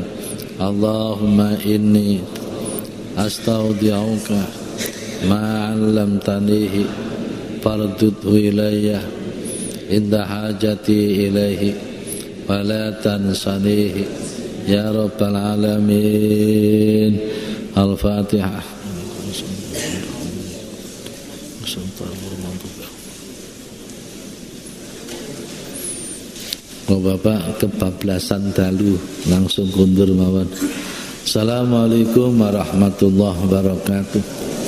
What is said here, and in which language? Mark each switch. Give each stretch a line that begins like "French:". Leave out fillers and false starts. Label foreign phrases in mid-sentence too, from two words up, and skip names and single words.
Arabic: اللهم إني أستودعك ما علمتنيه فاردده إلي عند حاجتي إليه ولا تنسنيه يا رب العالمين. Al-Fatihah.
Javanese: Oh Bapak, kebablasan dalu langsung kundur mawon.
Arabic: السلام عليكم ورحمة الله وبركاته.